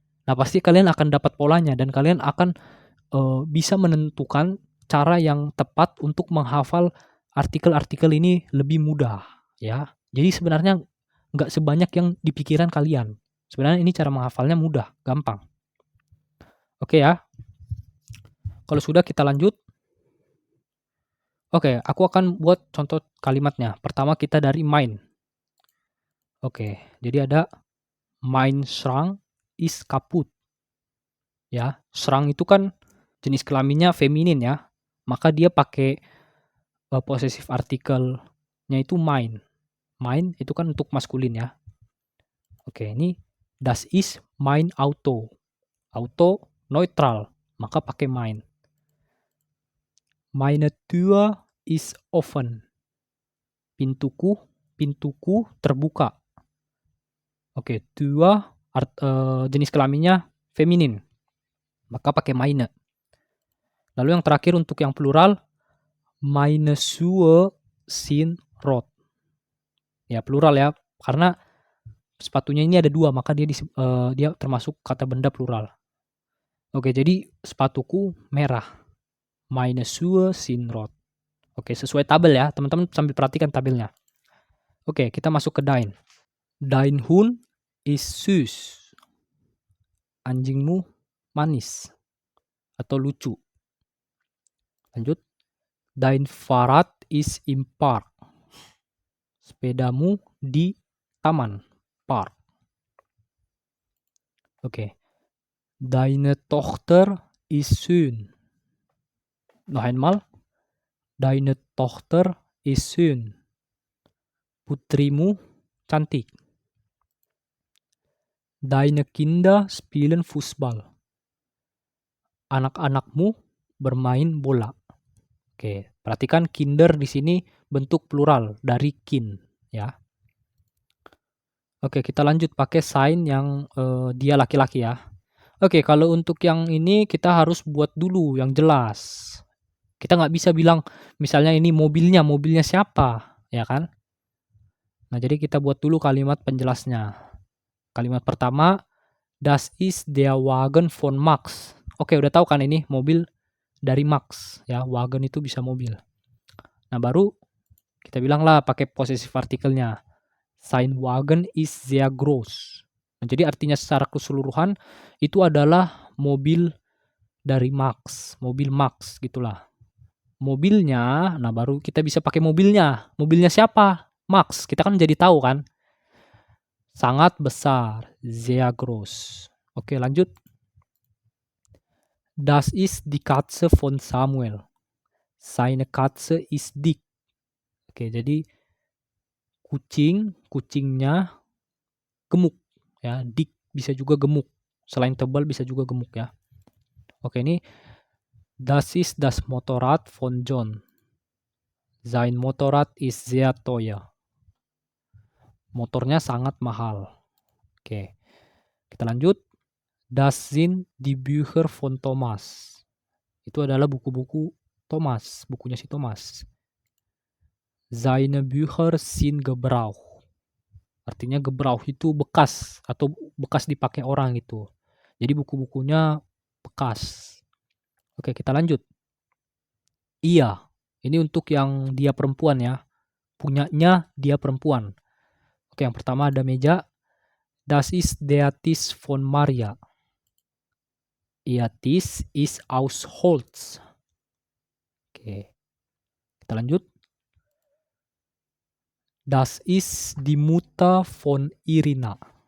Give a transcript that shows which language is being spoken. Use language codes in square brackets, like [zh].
[id] Nah, pasti kalian akan dapat polanya dan kalian akan bisa menentukan cara yang tepat untuk menghafal artikel-artikel ini lebih mudah, ya. Jadi sebenarnya nggak sebanyak yang di pikiran kalian. Sebenarnya ini cara menghafalnya mudah, gampang. Oke ya. Kalau sudah kita lanjut. Oke, aku akan buat contoh kalimatnya. Pertama kita dari mein. [de] Oke, [id] jadi ada [de] mein Schrank ist kaputt. [id] Ya, Schrank itu kan jenis kelaminnya feminin ya. Maka dia pakai possessive artikelnya itu mein. Mein itu kan untuk maskulin ya. [de] Oke, [id] ini [de] das ist mein Auto. [id] Auto neutral, maka pakai mein. [de] Meine Tür ist offen. [id] Pintuku terbuka. Oke, Tür jenis kelaminnya feminin. Maka pakai meine. Lalu yang terakhir untuk yang plural, [de] meine Schuhe sind rot. [id] Ya, plural ya, karena sepatunya ini ada 2, maka dia termasuk kata benda plural. Oke, jadi sepatuku merah. [de] Meine Schuhe sind rot. [id] Oke, sesuai tabel ya, teman-teman sambil perhatikan tabelnya. Oke, kita masuk ke dein. [de] Dein Hund ist süß. [id] Anjingmu manis atau lucu. Lanjut. [de] Dein Fahrrad ist im Park. [id] Sepedamu di taman, [de] park. Oke. Deine Tochter ist schön. Noch einmal. Deine Tochter ist schön. [id] Putrimu cantik. [de] Deine Kinder spielen Fußball. [id] Anak-anakmu bermain bola. Oke, perhatikan Kinder di sini bentuk plural dari kin, ya. Oke, kita lanjut pakai sign yang dia laki-laki ya. Oke, kalau untuk yang ini kita harus buat dulu yang jelas. Kita nggak bisa bilang misalnya ini mobilnya siapa, ya kan? Nah, jadi kita buat dulu kalimat penjelasnya. Kalimat pertama, [de] das ist der Wagen von Max. [id] Oke, udah tahu kan ini mobil dari Max ya, wagen itu bisa mobil. Nah, baru kita bilang lah pakai possessive artikelnya. [de] Sein Wagen ist sehr groß. [id] Nah, jadi artinya secara keseluruhan itu adalah mobil dari Max, mobil Max gitulah. Mobilnya, nah baru kita bisa pakai mobilnya. Mobilnya siapa? Max. Kita kan jadi tahu kan? Sangat besar, [de] sehr groß. [id] Oke, lanjut. [de] Das ist die Katze von Samuel. Seine Katze ist dick. [id] Oke, jadi kucingnya gemuk ya, dick bisa juga gemuk. Selain tebal bisa juga gemuk ya. [de] Oke, ini das ist das Motorrad von John. Sein Motorrad ist sehr teuer. [id] Motornya sangat mahal. [de] Oke, [id] kita lanjut. [de] Das sind die Bücher von Thomas. [id] Itu adalah buku-buku Thomas, bukunya si Thomas. [de] Seine Bücher sind Gebrauch. [id] Artinya Gebrauch itu bekas atau bekas dipakai orang itu. Jadi buku-bukunya bekas. Oke, kita lanjut. Iya, ini untuk yang dia perempuan ya. Punyanya dia perempuan. Oke, yang pertama ada meja. [de] Das ist der Tisch von Maria. Ihr Tisch ist aus Holz. [id] Oke, kita lanjut. [de] Das ist die Mutter von Irina.